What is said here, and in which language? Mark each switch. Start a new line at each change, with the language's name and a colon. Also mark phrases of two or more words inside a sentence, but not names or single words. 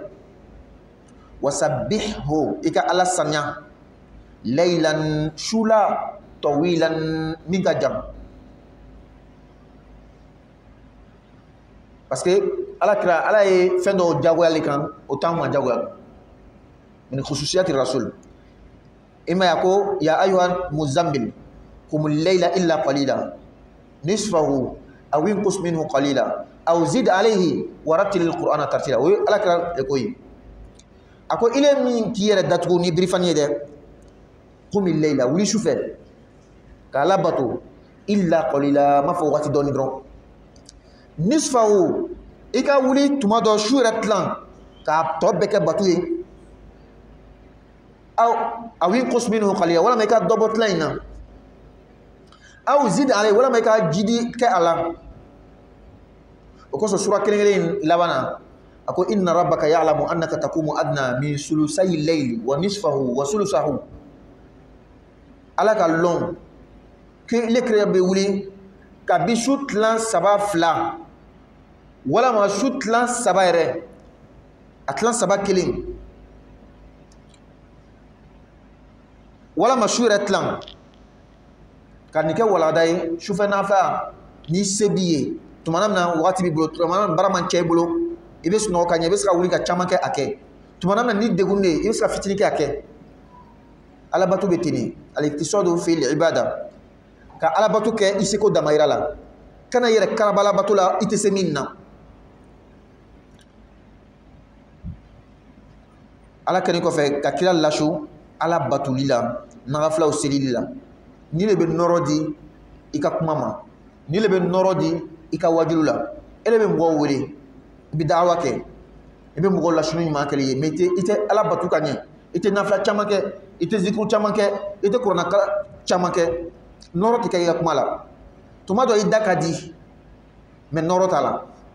Bambara: Wasabbihhu i ka Ala saniya
Arabic: ليلا سولا طويلا
Bambara: min ka jan. Parce que Ala ye fɛn dɔw jagoyali kan o t'anw ma jagoya.
Arabic: من خصوصيات رسول.
Bambara: I ma ye ko
Arabic: يا أيها المزمل قم الليل إلا قليلا نصفه أو انقص منه قليلا أو زد عليه ورتل القرآن ترتيلا.
Bambara: O ye Ala kira ko ye. A ko ile min k'i yɛrɛ datugu ni birifani ye dɛ
Arabic: قم الليل
Bambara: wuli sufɛ ka Ala bato
Arabic: إلا قليلا
Bambara: ma fɔ waati dɔɔni dɔrɔn. Nisfahu i ka wuli tuma dɔ su yɛrɛ tilan k'a tɔ bɛɛ kɛ bato ye
Arabic: أو انقص منه قليلا
Bambara: walama i ka dɔ bɔ tilan in na
Arabic: أو زد عليه
Bambara: walama i ka jidi kɛ a la. O kosɔn sura kelen kelen laban na a ko
Arabic: إن ربك يعلم أنك تقوم أدنى من ثلثي الليل ونصفه وثلثه.
Bambara: Ala ka lɔn k'ile kira bɛ wuli kabi su tilan saba fila walama su tilan saba yɛrɛ a tilan saba kelen walama su yɛrɛ tilan ka nin kɛ walada ye sufɛ nafɛ ni se b'i ye tuma min na waati b'i bolo tuma min baara man cɛ i bolo i bɛ sunɔgɔ ka ɲɛ i bɛ se ka wuli ka caman kɛ a kɛ tuma min na ni degun de ye i bɛ se ka fitinin kɛ a kɛ alabato bɛ ten de
Arabic: الاقتصاد في العبادة
Bambara: ka alabato kɛ i seko damayira la kana yɛrɛ karaba alabato la i tɛ se min na ala kɛlen kɔfɛ ka kira lasu ala batuli la nagafilaw selili la ni le bɛ nɔrɔ di i ka kuma ma ni le bɛ nɔrɔ di i ka wajilu la e le bɛ mɔgɔw wele i bɛ da'awa kɛ i bɛ mɔgɔw lasunu ɲuman kɛli ye mais i tɛ ala batu ka ɲɛ i tɛ nafila caman kɛ i tɛ zikru caman kɛ i tɛ kuranna caman kɛ nɔrɔ tɛ kɛ i ka kuma la tuma dɔ i da ka di mais nɔrɔ t'a la